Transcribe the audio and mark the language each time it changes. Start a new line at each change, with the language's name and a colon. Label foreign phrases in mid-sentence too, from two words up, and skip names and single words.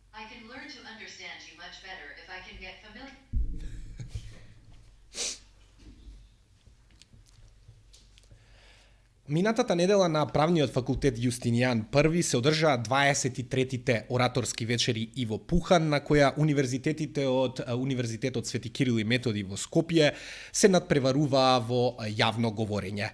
English: can learn to understand you much better if I can get familiar.
Macedonian: Минатата недела на Правниот факултет Јустинијан I се одржаа 23-тите ораторски вечери Иво Пухан, на која универзитетите од Универзитетот Свети Кирил и Методи во Скопје се надпреваруваа во јавно говорење.